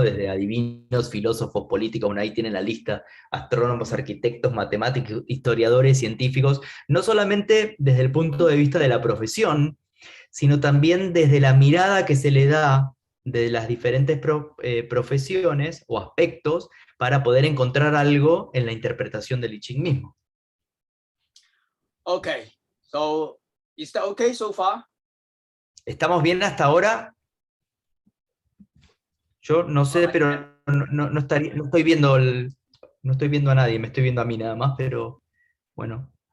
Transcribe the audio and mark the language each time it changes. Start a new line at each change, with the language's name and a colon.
Spanish: Desde adivinos, filósofos, políticos, bueno, ahí tienen la lista, astrónomos, arquitectos, matemáticos, historiadores, científicos, no solamente desde el punto de vista de la profesión, sino también desde la mirada que se le da de las diferentes profesiones o aspectos para poder encontrar algo en la interpretación del I Ching mismo.
English: Okay, so is that okay so far?
Spanish: ¿Estamos bien hasta ahora? Yo no sé, pero no estoy viendo no estoy viendo a nadie, me estoy viendo a mí nada más, pero bueno.